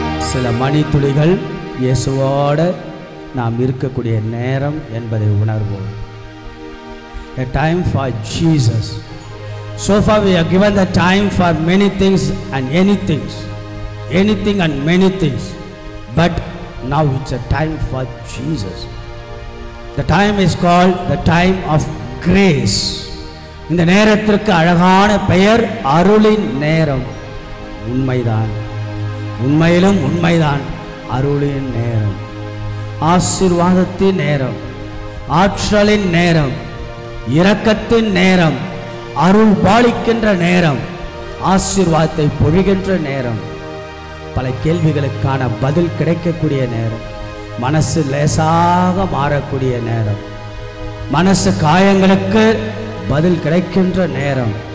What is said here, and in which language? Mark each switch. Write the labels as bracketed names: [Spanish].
[Tamil] சில மணித்துளிகள் இயேசுவோட நாம் இருக்கக்கூடிய நேரம் என்பதை உணர்வோம். [English] A time for Jesus. So far we are given the time for many things and anything and many things, but now it's a time for Jesus. The time is called the time of grace. [Tamil] இந்த நேரத்திற்கு அழகான பெயர் அருளின் நேரம். உண்மைதான், உண்மையிலும் உண்மைதான். அருளின் நேரம், ஆசீர்வாதத்தின் நேரம், ஆற்றலின் நேரம், இரக்கத்தின் நேரம், அருள் பாலிக்கின்ற நேரம், ஆசீர்வாதத்தை பொழிகின்ற நேரம், பல கேள்விகளுக்கான பதில் கிடைக்கக்கூடிய நேரம், மனசு லேசாக மாறக்கூடிய நேரம், மனசு காயங்களுக்கு பதில் கிடைக்கின்ற நேரம்.